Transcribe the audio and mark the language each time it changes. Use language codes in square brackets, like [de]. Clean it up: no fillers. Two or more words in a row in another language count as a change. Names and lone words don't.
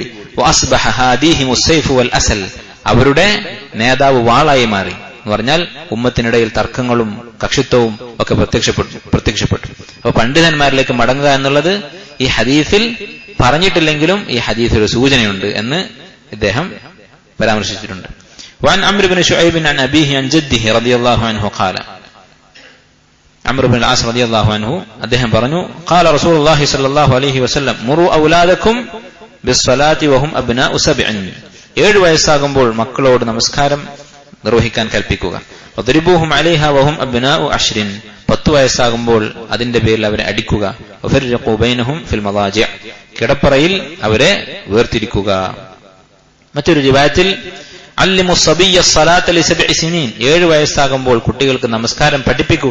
[ar] وأصبح هاديهم السيف والأسل, [ml] അവരുടെ നേതാവ് വാളായി മാറി എന്ന് പറഞ്ഞാൽ ഉമ്മത്തിനിടയിൽ തർക്കങ്ങളും കക്ഷിത്വവും ഒക്കെ പ്രത്യക്ഷപ്പെട്ടു. അപ്പൊ പണ്ഡിതന്മാരിലേക്ക് മടങ്ങുക എന്നുള്ളത് ഈ ഹദീസിൽ പറഞ്ഞിട്ടില്ലെങ്കിലും ഈ ഹദീസിൽ ഒരു സൂചനയുണ്ട് എന്ന് ഇദ്ദേഹം പരാമർശിച്ചിട്ടുണ്ട്. [ar] وعن عمرو بن شعيب عن أبيه عن جده رضي الله عنه قال, عمرو بن العاص رضي الله عنه [ml] അദ്ദേഹം പറഞ്ഞു, [ar] قال رسول الله صلى الله عليه وسلم مروا أولادكم بالصلاة وهم أبناء 7. [ml] 7 വയസ്സാകുമ്പോൾ മക്കളോട് നമസ്കാരം നിർവഹിക്കാൻ കൽപ്പിക്കുക. [ar] واضربوهم عليها وهم أبناء 10. [ml] 10 വയസ്സാകുമ്പോൾ അതിന്റെ പേരിൽ അവരെ അടിക്കുക. [ar] وفرقوا بينهم في المضاجع', [ml] കിടപ്പറയിൽ അവരെ വേർതിരിക്കുക. മറ്റൊരു റിവായത്തിൽ [ar] علموا الصبي الصلاة ل7 سنين, [ml] 7 വയസ്സാകുമ്പോൾ കുട്ടികൾക്ക് നമസ്കാരം പഠിപ്പിക്കുക.